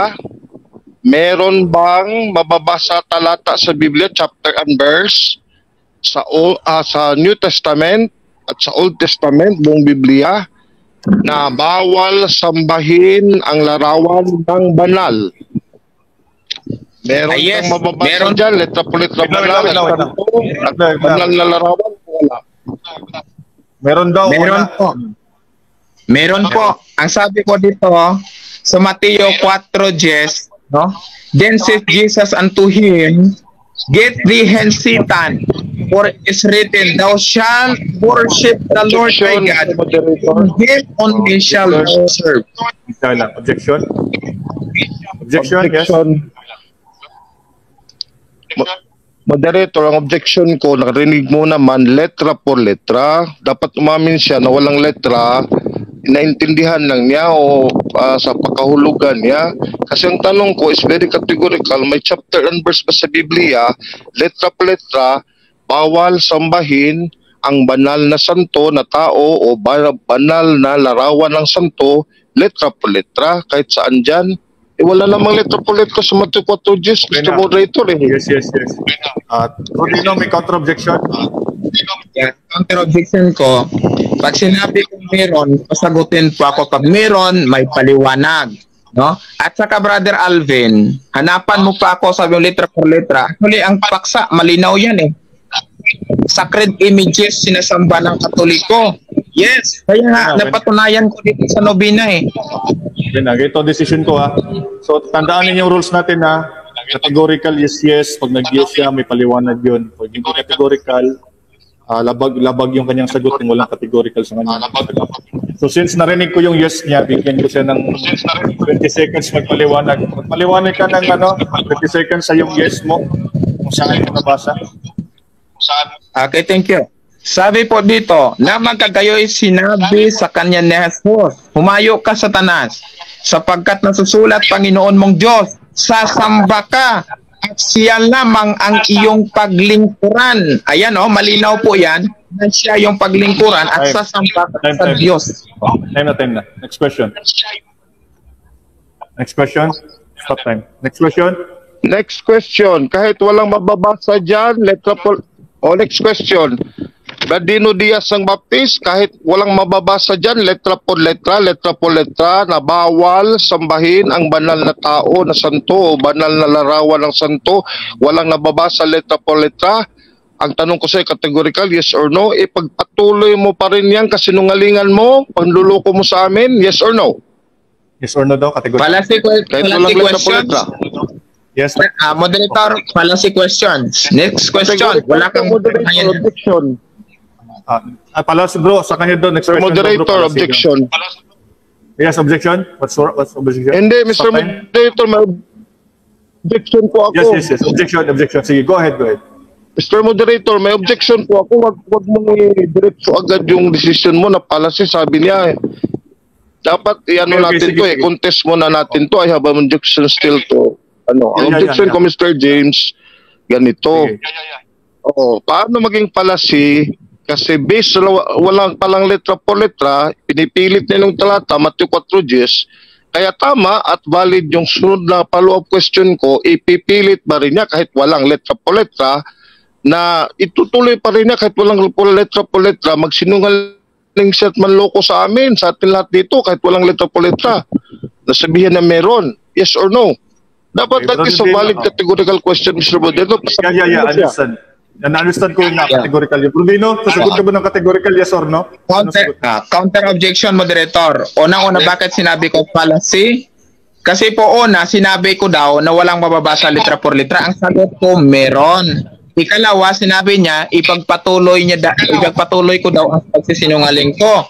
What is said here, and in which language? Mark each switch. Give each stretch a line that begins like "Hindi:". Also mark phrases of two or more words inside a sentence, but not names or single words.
Filipino: Meron bang mababasa talata sa Biblia,
English: chapter and verse,
Filipino: sa New Testament at sa Old Testament, buong Biblia, na bawal sambahin ang larawan ng banal? Meron Yes, kang mababasa meron. dyan, letra po letra Wait lang, banal, wait lang, wait lang. santo, at banal na larawan, wala. Meron daw, Meron wala. po. Meron po. Ang sabi ko dito, sa Mateo 4:10, no?
English: Then said Jesus unto him, Get thee hence, Satan, for it is written, Thou shalt worship the Lord thy Objection, God, moderator. and him only shall thou serve. Objection? Objection, yes.
Filipino: Moderator, ang objection ko, narinig mo naman
Spanish: letra por letra.
Filipino: Dapat umamin siya na walang letra, naintindihan lang niya o sa pagkahulugan niya. Kasi ang tanong ko
English: is very categorical.
Filipino: May
English: chapter and verse
Filipino: pa sa Biblia,
Spanish: letra por letra,
Filipino: bawal sambahin ang banal na santo na tao o banal na larawan ng santo,
Spanish: letra por letra,
Filipino: kahit saan dyan. Wala namang letra po letra sa Mateo 4:10, Okay Mr. na. Moderator eh.
English: Yes, yes, yes.
Filipino: Rodino, may counter-objection?
English: Yeah, counter objection
Filipino: ko, pag sinabi ko meron, pasagutin po ako pag meron, may paliwanag. No? At saka Brother Alvin, hanapan mo pa ako sabi yung
Spanish: letra por letra.
Filipino: Actually, ang paksa, malinaw yan eh.
English: Sacred images
Filipino: sinasamba ng Katoliko. Yes, kaya nga, napatunayan ko dito sa nobina eh. Okay na, ito decision ko ha. So, tandaan ninyo yung rules natin ha.
English: Categorical, yes, yes.
Filipino: Pag nag-yes siya, may paliwanag yun. Pag hindi categorical, labag yung kanyang sagot kung walang categorical sa kanya. So, since narinig ko yung yes niya, bigyan ko siya ng 20 seconds magpaliwanag. Magpaliwanag ka ng 20 seconds sa yung yes mo, kung saan mo nabasa.
English: Okay, thank you.
Filipino: Sabi po dito, na magkagayoy sinabi sa kanya ni Jesus, humayo ka Satanas, sapagkat nasusulat Panginoon mong Diyos, sasamba ka, at siya lamang ang iyong paglingkuran. Ayan malinaw po yan, na siya yung paglingkuran at sasamba ka sa Diyos. Time na.
English: Next question. Next question. Stop time. Next question. Next question,
Filipino: kahit walang mababasa dyan, letra po, next question. Dino Diaz ang Baptist, kahit walang mababasa dyan, letra po letra, na bawal sambahin ang banal na tao na santo o banal na larawan ng santo, walang nababasa letra po letra. Ang tanong ko sa'yo, categorical,
English: yes or no?
Filipino: Ipagpatuloy mo pa rin yan kasinungalingan mo, panluloko mo sa amin,
English: yes or no? Yes or no
Filipino: daw? Categorical. Kahit walang letra po letra. Yes.
English: Moderator, fallacy questions. Next question.
Filipino: Wala kang
English: moderator, objection.
Filipino: Palas bro, sa kanya doon.
English: Next Mr. question. Moderator, objection. Yes, objection. What's objection?
Filipino: Hindi, Mr.
English: Stop time.
Filipino: Moderator, may objection po ako.
English: Yes. Objection. Sige, go ahead. Mr. Moderator,
Filipino: may objection po ako. Wag mo i-diretso agad yung decision mo na policy. Sabi niya, dapat Okay, natin sige. contest muna natin to.
English: I have an objection still to.
Filipino: Ang objection ko, Mr. James, ganito. Paano maging policy? Kasi based sa walang palang
Spanish: letra por letra,
Filipino: pinipilit nilang talata, Mateo 4:10, kaya tama at valid yung sunod na
English: follow-up question
Filipino: ko, ipipilit ba rin niya kahit walang
Spanish: letra por letra,
Filipino: na itutuloy pa rin niya kahit walang
Spanish: letra por letra,
Filipino: magsinungaling siya at manloko sa amin, sa atin lahat dito, kahit walang
Spanish: letra por letra.
Filipino: Nasabihan na meron,
English: yes or no?
Filipino: Dapat
English: Okay, that is a valid categorical question, Mr. Bodeno.
Filipino: Yeah, understand. Na-understand ko yung categorical yun. Brunino, sasagot ka ba ng categorical,
English: yes or no? Counter objection, moderator.
Filipino: Unang-una, bakit sinabi ko fallacy? Kasi po sinabi ko daw na walang mababasa
Spanish: litra por litra.
Filipino: Ang sagot ko, meron. Ikalawa, sinabi niya, ipagpatuloy ko daw ang pagsisinungaling ko.